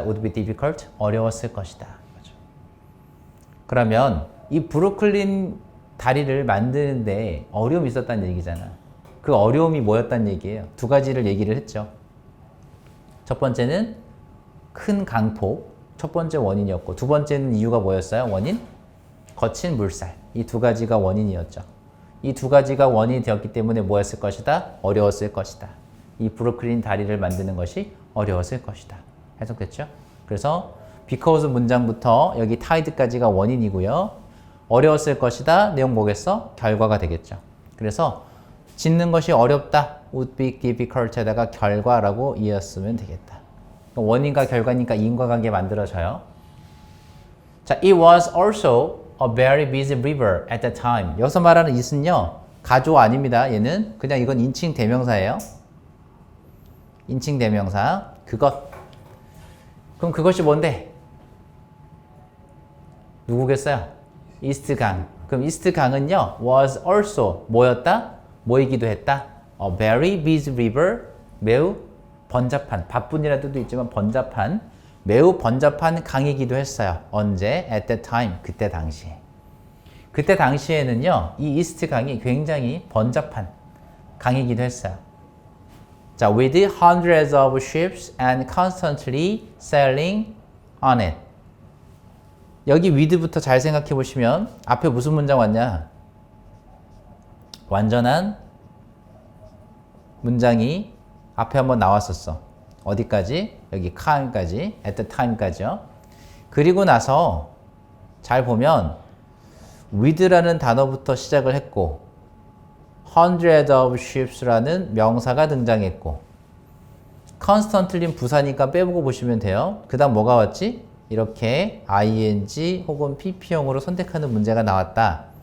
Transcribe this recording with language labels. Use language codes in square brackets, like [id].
[en] would be difficult [ko] 어려웠을 것이다. 그러면 이 브루클린 다리를 만드는데 어려움이 있었다는 얘기잖아. 그 어려움이 뭐였다는 얘기예요. 두 가지를 얘기를 했죠. 첫 번째는 큰 강폭, 첫 번째 원인이었고 두 번째는 이유가 뭐였어요? 원인? 거친 물살. 이 두 가지가 원인이었죠. 이 두 가지가 원인이 되었기 때문에 뭐였을 것이다? 어려웠을 것이다. 이 브루클린 다리를 만드는 것이 어려웠을 것이다. 해석됐죠? 그래서 because 문장부터 여기 tide까지가 원인이고요. 어려웠을 것이다. 내용 뭐겠어? 결과가 되겠죠. 그래서 짓는 것이 어렵다. [en] would be difficult [ko] 에다가 결과라고 이었으면 되겠다. 원인과 결과니까 인과관계 만들어져요. [en] 자, it was also a very busy river at the time. [ko] 여기서 말하는 it은요. 가조 아닙니다. 얘는 그냥 이건 인칭 대명사예요. 인칭 대명사. 그것. 그럼 그것이 뭔데? 누구겠어요? 이스트 강. 그럼 이스트 강은요. [en] was also 뭐였다? [ko] 뭐이기도 했다. [en] A very busy river. [ko] 매우 번잡한. 바쁜이라는 뜻도 있지만 번잡한. 매우 번잡한 강이기도 했어요. 언제? [en] At that time. [ko] 그때 당시에. 그때 당시에는요. 이 이스트 강이 굉장히 번잡한 강이기도 했어요. [en] 자, with hundreds of ships and constantly sailing on it. [ko] 여기 with부터 잘 생각해 보시면 앞에 무슨 문장 왔냐? 완전한 문장이 앞에 한번 나왔었어. 어디까지? 여기 time까지, at the time까지요. 그리고 나서 잘 보면 with라는 단어부터 시작을 했고 [en] hundreds of ships [ko] 라는 명사가 등장했고 constantly는 부사니까 빼보고 보시면 돼요. 그 다음 뭐가 왔지? 이렇게 ing 혹은 pp형으로 선택하는 문제가 나왔다.